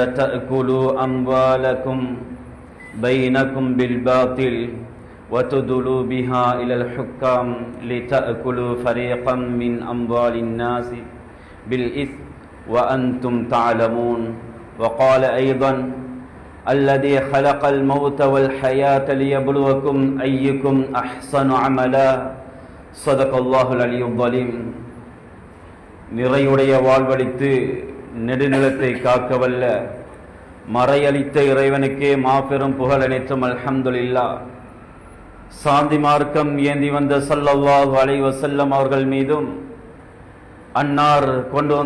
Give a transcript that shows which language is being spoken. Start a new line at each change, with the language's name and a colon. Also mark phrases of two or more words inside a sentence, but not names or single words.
Arabic: تأكلوا أموالكم بينكم بالباطل وتدلوا بها إلى الحكام لتأكلوا فريقا من أموال الناس بالإثم وأنتم تعلمون وقال أيضا الذي خلق الموت والحياة ليبلوكم أيكم أحسن عملا صدق الله العلي الظليم.
Tamil: நிறையுடைய வாழ்வளித்து நெடுநிலத்தை காக்கவல்ல மறையளித்த இறைவனுக்கே மாபெரும் புகழ் அனைத்தும் அல்ஹம்துலில்லாஹ். சாந்தி மார்க்கம் ஏந்தி வந்த
Arabic: صلى الله عليه وسلم
Tamil: அவர்கள் மீதும் அன்னார் கொண்டு வந்த